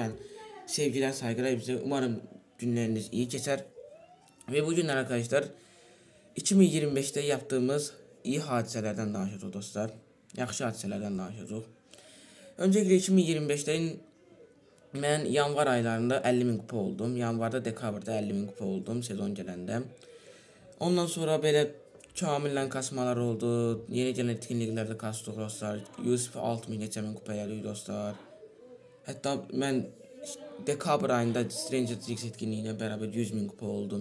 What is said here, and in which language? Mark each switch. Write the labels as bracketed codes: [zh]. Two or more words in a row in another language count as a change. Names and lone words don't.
[tr] Ben sevgiler, saygılar hepinize. Umarım günleriniz iyi geçer. Ve bu günler arkadaşlar 2025'te yaptığımız iyi hadiselerden danışacağız dostlar. [az] Yaxşı hadiselerden danışacağız. [tr] Öncelikle 2025'lerin ben yanvar aylarında 50.000 kupa oldum. [az] Yanvarda, dekabrda 50.000 kupa oldum sezon gələndə. Ondan sonra belə kamillə kasmalar oldu. Yeni gələn etkinliklərdə kasdıq dostlar. Yusuf 6000 neçə min kupa elədik dostlar. Hətta mən dekabr ayında Stranger Things etkinliyi ilə bərabər 100.000 kupa oldum.